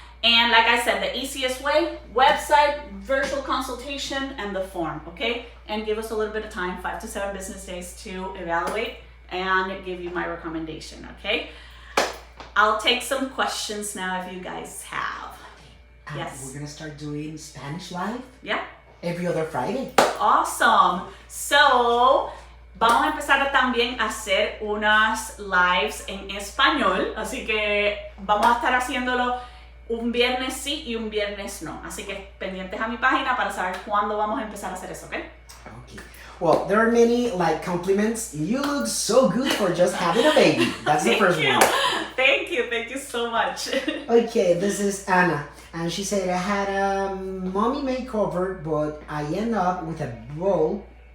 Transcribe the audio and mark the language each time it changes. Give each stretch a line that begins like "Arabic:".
English: And like I said, the easiest way, website, virtual consultation, and the form, okay? And give us a little bit of time, 5 to 7 business days to evaluate and give you my recommendation, okay? I'll take some questions now if you guys have. Yes. We're gonna start doing Spanish live. Yeah. Every other Friday. Awesome.
Spanish: So, vamos a empezar también a hacer unas lives en español, así que vamos a estar haciéndolo un viernes sí y un viernes no. Así que pendientes a mi página para saber cuándo vamos a empezar a hacer eso, ¿ok?
English: Okay. Well, there are many compliments. You look so good for just having a baby. That's the first one. Thank you so much. Okay, this is Anna. And she said, I had a mommy makeover, but I end up with a bowl.